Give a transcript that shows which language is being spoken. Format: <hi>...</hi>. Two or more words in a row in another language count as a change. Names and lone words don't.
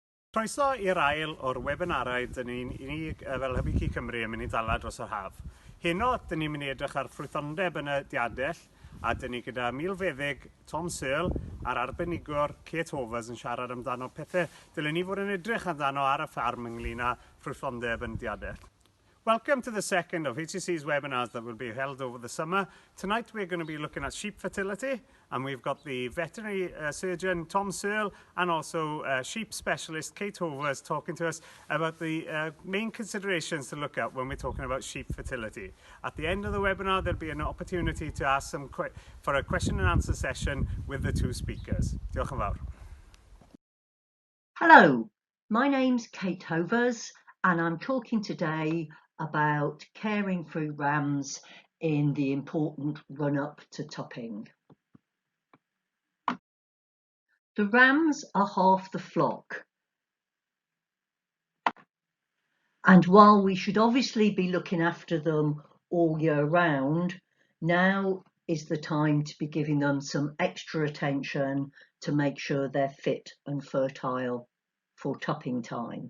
<cy>Croeso i'r ail o'r webinarau dyn ni fel Hybu Cymru yn mynd i dala dros yr haf. Heno, dyn ni'n mynd i edrych ar ffrwythlondeb yn y diadell, a dyn ni gyda milfeddyg Tom Searle a'r arbenigwr Kate Hovers yn siarad amdano pethau dylwn ni fod yn edrych amdano ar y ffarm ynglyn â ffrwythlondeb yn diadell.</cy> <en>Welcome to the second of HCC's webinars that will be held over the summer. Tonight we're going to be looking at sheep fertility, and we've got the veterinary surgeon Tom Searle and also sheep specialist Kate Hovers talking to us about the main considerations to look at when we're talking about sheep fertility. At the end of the webinar there'll be an opportunity to ask for a question and answer session with the two speakers.</en> <cy>Diolch yn fawr.</cy> <en>Hello, my name's Kate Hovers and I'm talking today about caring for rams in the important run-up to topping. The rams are half the flock, and while we should obviously be looking after them all year round, now is the time to be giving them some extra attention to make sure they're fit and fertile for topping time.</en>